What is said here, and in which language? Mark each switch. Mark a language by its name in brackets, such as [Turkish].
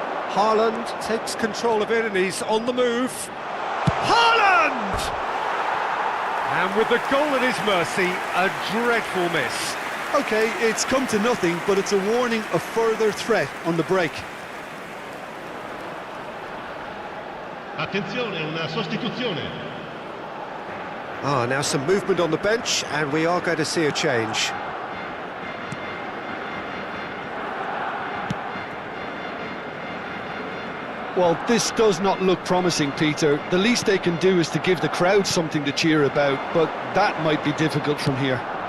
[English] Haaland takes control of it and he's on the move. Haaland! And with the goal at his mercy, a dreadful miss. Okay, it's come to nothing, but it's a warning of further threat on the break. [Italian] Attenzione, una sostituzione. [English] Now some movement on the bench, and we are going to see a change. Well, this does not look promising, Peter. The least they can do is to give the crowd something to cheer about, but that might be difficult from here.